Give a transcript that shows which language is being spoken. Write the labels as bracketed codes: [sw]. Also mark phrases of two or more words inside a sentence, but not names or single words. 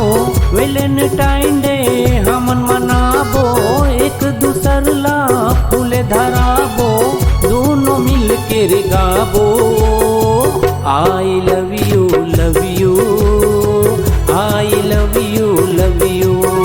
[hne] वैलेंटाइन डे हमन मनाबो, एक दूसर ला फूल धराबो, दोनों मिल के रे गाबो। [en] I love you love you, I love you love you.